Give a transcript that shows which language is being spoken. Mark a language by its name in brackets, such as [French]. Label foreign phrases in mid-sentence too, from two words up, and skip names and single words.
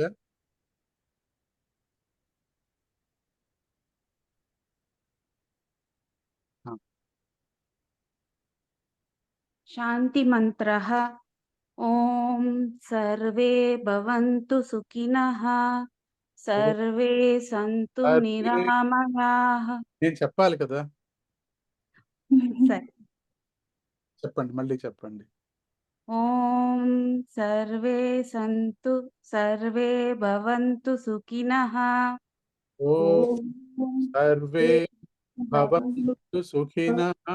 [Hindi] हाँ. [Sanskrit] शांति मंत्रः ओम सर्वे भवन्तु सुखिनः सर्वे सन्तु सर्वे निरामयाः. [Telugu] నేను చెప్పాలి కదా, సరే. చెప్పండి, మళ్ళీ చెప్పండి. [Sanskrit] ఓం సర్వే సంతు సర్వే భవంతు సుఖినః ఓం సర్వే భవంతు సుఖినః